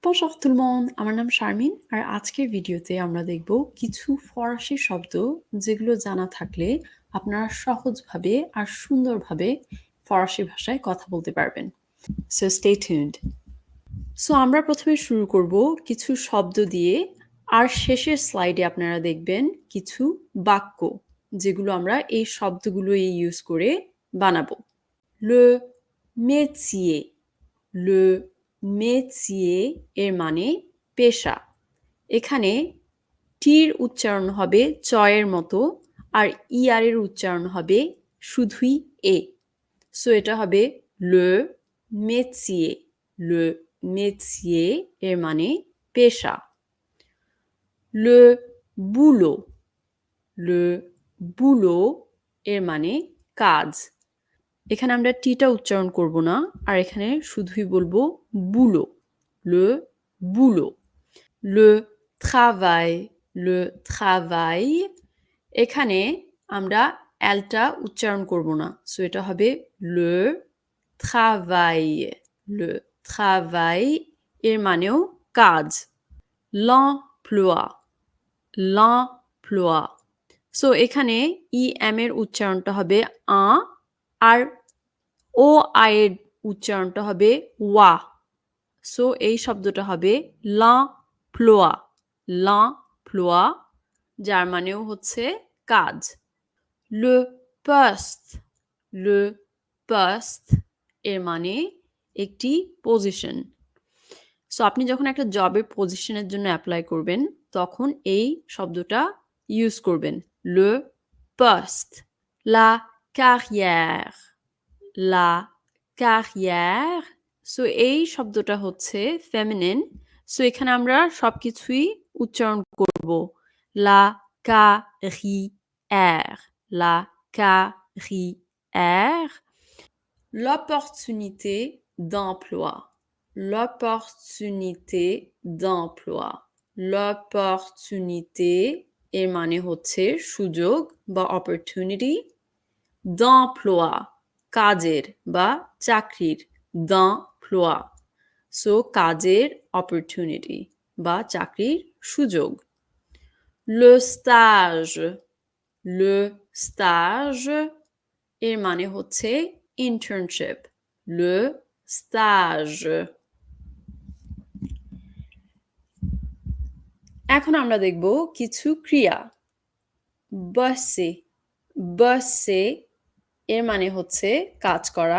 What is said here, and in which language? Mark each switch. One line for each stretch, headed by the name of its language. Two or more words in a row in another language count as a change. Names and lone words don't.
French: Bonjour tout le monde,
Bangla: আমার নাম শারমিন আর আজকের ভিডিওতে আমরা দেখব কিছু ফরাসি শব্দ যেগুলো জানা থাকলে আপনারা সহজভাবে আর সুন্দরভাবে ফরাসি ভাষায় কথা বলতে পারবেন।
English: So stay tuned.
Bangla: So আমরা প্রথমে শুরু করব কিছু শব্দ দিয়ে আর শেষের স্লাইডে আপনারা দেখবেন কিছু বাক্য যেগুলো আমরা এই শব্দগুলো ইউজ করে বানাবো।
French: Le métier, le métier
Bangla: এর মানে পেশা। এখানে টির উচ্চারণ হবে চয়ের মতো আর ইয়ার এর উচ্চারণ হবে শুধুই এ। সো এটা হবে
French: le métier, le métier
Bangla: এর মানে পেশা।
French: Le boulot, le boulot
Bangla: এর মানে কাজ। এখানে আমরা টিটা উচ্চারণ করব না আর এখানে শুধুই বলবো বুলো,
French: le boulot. Le travail, le travail
Bangla: এখানে আমরা এলটা উচ্চারণ করব না, সো এটা হবে
French: le travail, le travail
Bangla: এর মানেও কাজ।
French: L'emploi, l'emploi,
Bangla: সো এখানে ই এম এর উচ্চারণটা হবে আ আর ও আই এর উচ্চারণটা হবে ওয়া। সো এই শব্দটা হবে
French: l'emploi, l'emploi
Bangla: যার মানেও হচ্ছে কাজ।
French: Le poste, le poste
Bangla: এর মানে একটি পজিশন। সো আপনি যখন একটা জবের পজিশনের জন্য অ্যাপ্লাই করবেন তখন এই শব্দটা ইউজ করবেন।
French: Le poste, la carrière, la carrière,
Bangla: সো এই শব্দটা হচ্ছে ফেমিনিন, সো এখানে আমরা সবকিছুই উচ্চারণ করব
French: la carrière, la carrière. L'opportunité d'emploi, l'opportunité d'emploi, l'opportunité
Bangla: এর মানে হচ্ছে সুযোগ বা opportunity, d'emploi কাজের বা চাকরির, d'emploi, সো কাজের opportunity বা চাকরির সুযোগ।
French: Le stage, le stage
Bangla: এর মানে হচ্ছে
French: internship, le stage.
Bangla: এখন আমরা দেখব কিছু ক্রিয়া।
French: bosser, bosser
Bangla: এর মানে হচ্ছে কাজ করা।